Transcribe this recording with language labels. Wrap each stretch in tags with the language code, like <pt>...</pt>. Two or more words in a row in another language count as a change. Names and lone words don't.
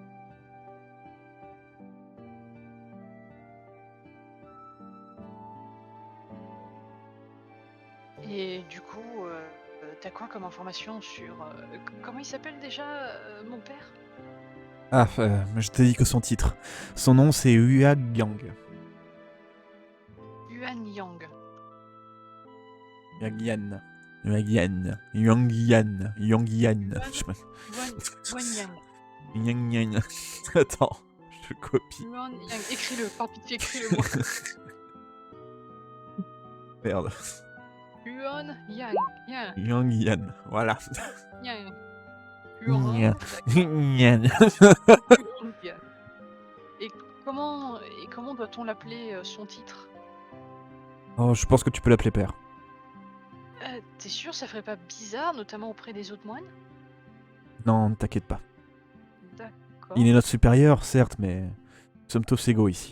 <fr>Et du coup, t'as quoi comme information sur... comment il s'appelle déjà, mon père? Ah, je t'ai dit que son titre. Son nom, c'est Hua Yang. Yuan Yang. Yang Yan. Yang Yan. Yang Yan. Je sais pas. Yuan Yang. Yang Yang. Attends, je copie. Yuan Yang. Écris-le, par pitié, écris-le-moi. Merde. Yuan Yang. Yang. Yang Yan. Voilà. Yang. Yang. Yuan. Yan. Yang. Et comment doit-on l'appeler, son titre? Oh, je pense que tu peux l'appeler père. T'es sûr, ça ferait pas bizarre, notamment auprès des autres moines? Non, ne t'inquiète pas. D'accord. Il est notre supérieur, certes, mais nous sommes tous égaux ici.</fr>